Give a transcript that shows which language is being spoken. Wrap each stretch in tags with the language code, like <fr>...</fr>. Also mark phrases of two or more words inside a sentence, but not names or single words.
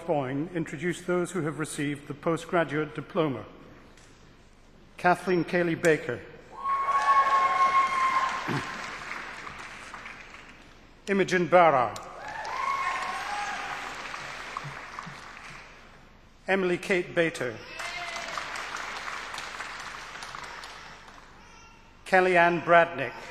<en>Boyne, introduce those who have received the postgraduate diploma. Kathleen Cayley-Baker. Imogen Barra. Emily Kate Bater. Kellyanne Bradnick.</en>